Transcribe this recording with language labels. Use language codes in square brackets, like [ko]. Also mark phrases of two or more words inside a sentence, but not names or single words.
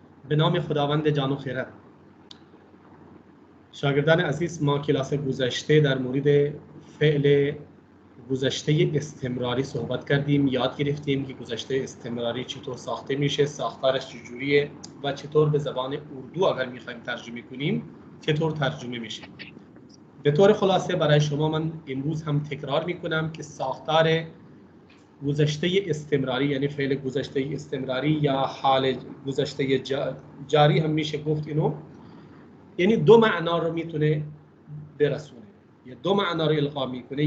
[fa] بنام خداوند جان خرد شاگردان عزیز ما کلاس گذشته در مورد فعل گذشته استمراری صحبت کردیم. یاد گرفتیم که گذشته استمراری چطور ساخته میشه، ساختارش چجوریه و چطور به زبان اردو اگر میخوایم ترجمه کنیم چطور ترجمه میشه. به طور خلاصه برای شما من امروز هم تکرار میکنم که ساختار گذشته استمراری یعنی فعل گذشته استمراری یا حال گذشته جاری هم میشه گفت اینو، یعنی دو معنا رو میتونه برسونه یا دو معنا رو القا میکنه.